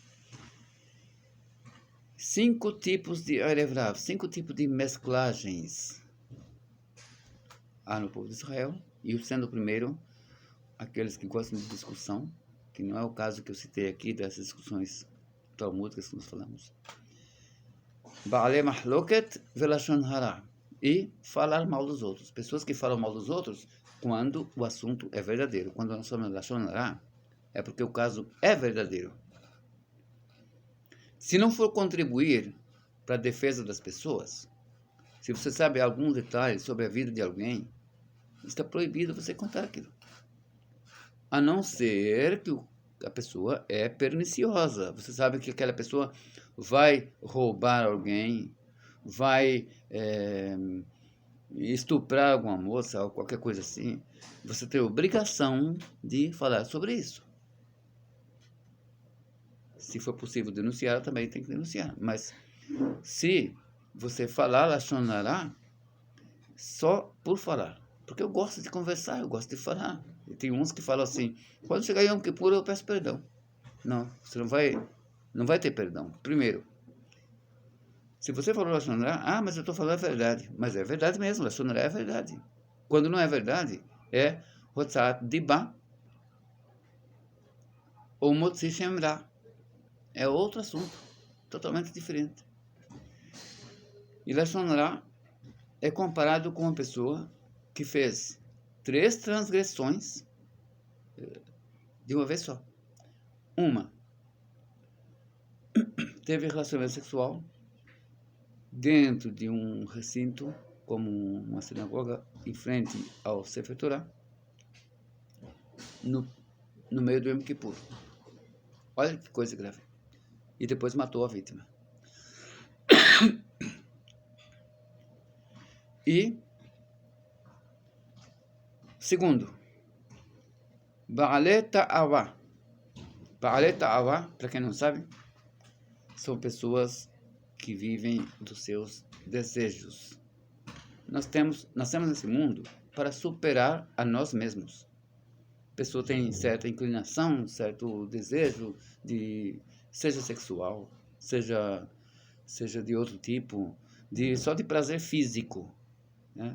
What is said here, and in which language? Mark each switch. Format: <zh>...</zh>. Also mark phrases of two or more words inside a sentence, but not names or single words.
<pt>5 tipos de</pt> <he>ערב רב,</he> <pt>5 tipos de mesclagens há no povo de Israel, e sendo o primeiro, aqueles que gostam de discussão, que não é o caso que eu citei aqui, dessas discussões talmúdicas que nós falamos.</pt> <he>בעלי מחלוקת ולשון הרע,</he> <pt>e falar mal dos outros. Pessoas que falam mal dos outros quando o assunto é verdadeiro. Quando nós falamos</pt> <he>לשון הרע,</he> <pt>é porque o caso é verdadeiro. Se não for contribuir para a defesa das pessoas, se você sabe algum detalhe sobre a vida de alguém, está proibido você contar aquilo. A não ser que a pessoa é perniciosa. Você sabe que aquela pessoa vai roubar alguém, vai estuprar alguma moça ou qualquer coisa assim. Você tem a obrigação de falar sobre isso. Se for possível denunciar, também tem que denunciar. Mas se você falar</pt> <he>לשון הרע,</he> <pt>só por falar. Porque eu gosto de conversar, eu gosto de falar. E tem uns que falam assim, quando chegar Yom Kippur eu peço perdão. Não, você não vai ter perdão. Primeiro, se você falou</pt> <he>לשון הרע,</he> <pt>mas eu estou falando a verdade. Mas é verdade mesmo,</pt> <he>לשון הרע</he> <pt>é verdade. Quando não é verdade, é</pt> <he>הוצאת דיבה</he> <pt>ou</pt> <he>מוציא שם רע.</he> <pt>É outro assunto, totalmente diferente. E</pt> <he>לשון הרע</he> <pt>é comparado com uma pessoa que fez 3 transgressões de uma vez só. Uma, teve relacionamento sexual dentro de um recinto, como uma sinagoga, em frente ao</pt> <he>ספר תורה,</he> <pt>no meio do Yom Kippur. Olha que coisa grave. E depois matou a vítima. E, segundo,</pt> <he>בעלי תאווה. בעלי תאווה,</he> <pt>para quem não sabe, são pessoas que vivem dos seus desejos. Nós temos nesse mundo para superar a nós mesmos. A pessoa tem certa inclinação, certo desejo, seja sexual, seja de outro tipo, só de prazer físico, né?</pt>